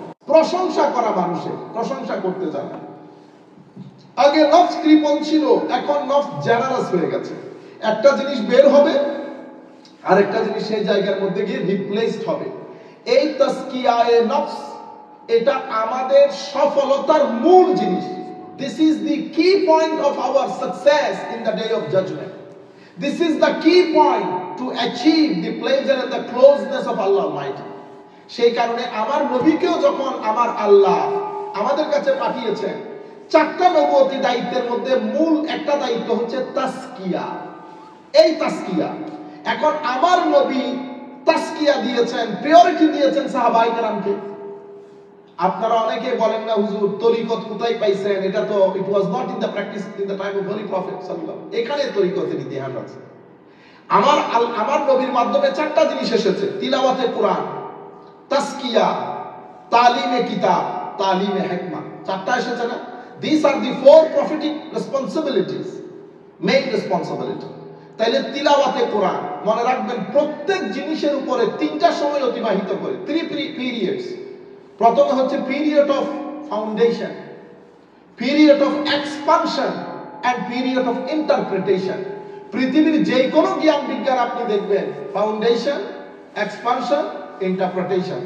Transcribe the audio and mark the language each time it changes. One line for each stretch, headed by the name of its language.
Bangla: প্রশংসা করা, মানুষের প্রশংসা করতে জানা। আগে নফস কৃপণ ছিল, এখন নফস জেনারাস হয়ে গেছে। একটা জিনিস বের হবে, আরেকটা জিনিস সেই জায়গার মধ্যে গিয়ে রিপ্লেসড হবে। এই তাসকিয়ায়ে নফস, এটা আমাদের সফলতার মূল জিনিস।
English: This is the key point of our success in the day of judgment. This is the key point to achieve the pleasure and the closeness of Allah Almighty.
Bangla: সেই কারণে আমার নবীকেও যখন আমার আল্লাহ আমাদের কাছে পাঠিয়েছেন, চারটা নবুয়তি দায়িত্বের মধ্যে মূল একটা দায়িত্ব হচ্ছে তাসকিয়া। এই তাসকিয়া, এখন আমার নবী তাসকিয়া দিয়েছেন, প্রায়োরিটি দিয়েছেন সাহাবায়ে কেরামকে। আপনারা অনেকে বলেন না হুজুর তরিকত কোথায় পাইছেন, এটা তো
English: It was not in the practice in the time of holy prophet সাল্লাল্লাহু আলাইহি ওয়াসাল্লাম।
Bangla: এখানে তরিকতের ইতিহাস আছে। আমার নবীর মাধ্যমে চারটা জিনিস এসেছে: তিলাওয়াতে কোরআন, তাসকিয়া, তালিমে কিতাব, তালিমে হিকমা। চারটা এসেছে না?
English: These are the four prophetic responsibilities, main responsibility.
Bangla: তাইলে তিলাওয়াতে কোরআন, মনে রাখবেন প্রত্যেক জিনিসের উপরে তিনটা সময় অতিবাহিত করে,
English: three periods।
Bangla: প্রথমে হচ্ছে
English: Period of foundation, period of expansion and period of interpretation.
Bangla: পৃথিবীর যে কোনো জ্ঞান বিজ্ঞান আপনি দেখবেন, ফাউন্ডেশন, এক্সপানশন, ইন্টারপ্রিটেশন।